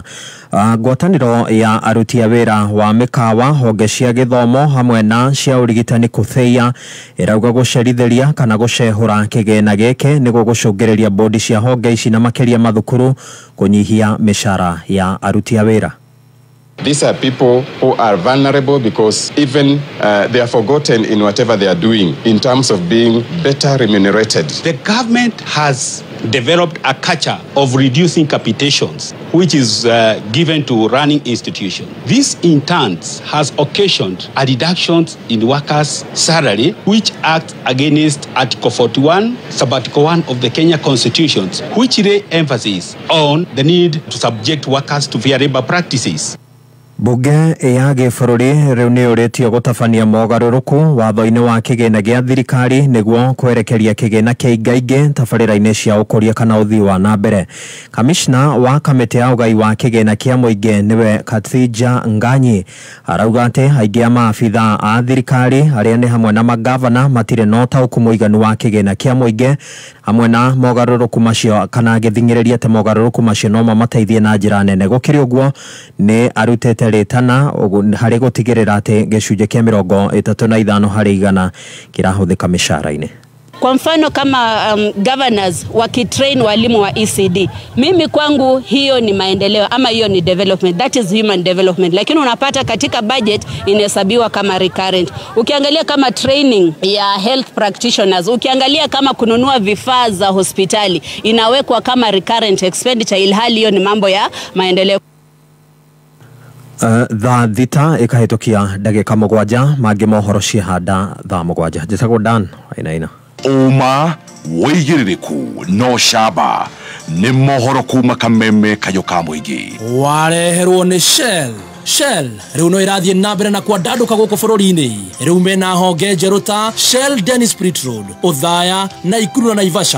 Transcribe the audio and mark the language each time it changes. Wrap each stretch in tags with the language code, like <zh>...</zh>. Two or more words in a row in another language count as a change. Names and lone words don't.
<ki>Ngwatanĩro ya aruti a wĩra wa mĩkawa, honge cia gĩthomo hamwe na cia ũrigitani kũtheia ĩrauga gũcerithĩria kana gũcehũra kĩgĩna gĩkĩ nĩguo gũcũngĩrĩria bodi cia honge ici na makĩria mathukuru kũnyihia mĩcara ya aruti a wĩra.</ki> <en>These are people who are vulnerable because even they are forgotten in whatever they are doing in terms of being better remunerated. The government has developed a culture of reducing capitations, which is given to running institutions. This in turn has occasioned a reduction in workers' salary, which acts against Article 41, Sub-Article 1 of the Kenya Constitution, which lay emphasis on the need to subject workers to fair labor practices.</en> <ki>Bunge ya gĩbũrũri rĩu nĩ ũrĩtio gũtabania mogarũrũku watho-inĩ wa kĩgĩna gĩa thirikari nĩguo kwerekeria kĩgĩna kĩingaingĩ tabarĩra-inĩ cia ũkũria kana ũthii wa na mbere. Kamishna wa kamĩtĩ ya ũgai wa kĩgĩna kĩa mũingĩ nĩwe Khadija Nganyi arauga atĩ aingĩ a maabitha a thirikari arĩa nĩ hamwe na magavana matirĩ na ũtaũku mũiganu wa kĩgĩna kĩa mũingĩ hamwe na mogarũrũku macio kana gĩthingĩrĩria atĩ mogarũrũku macio no mamateithie na njĩra nene. Gũkĩrĩ ũguo nĩ arutĩte rĩtana harĩ gũtigĩrĩra atĩ gĩcunjĩ kĩa 35 harĩ 100 kĩrahũthĩka mĩcara-inĩ.</ki> <sw>Kwa mfano kama governors wakitrain walimu wa ECD, mimi kwangu hiyo ni maendeleo ama hiyo ni development,</sw> <en>that is human development.</en> <sw>Lakini unapata katika budget inahesabiwa kama recurrent. Ukiangalia kama training ya</sw> <en>health practitioners,</en> <sw>ukiangalia kama kununua vifaa za hospitali inawekwa kama</sw> <en>recurrent expenditure,</en> <sw>ilhali hiyo ni mambo ya maendeleo.</sw> <ki>Thaa thita ĩkahĩtũkia ndagĩka 7 mangĩ mohoro ciahanda thaa 7. Njĩtagwo Dan Wainaina. Uma woigiririku no shaba ni mohoro kuma kameme kayo kamuigi. Wareherwo ni Shell riu no irathie na mbere na kwandaduka guku bururi-ini riu mena honge njeru ta Shell Dennis Sprit Road Uthaya na Ikuru na Naivasha.</ki>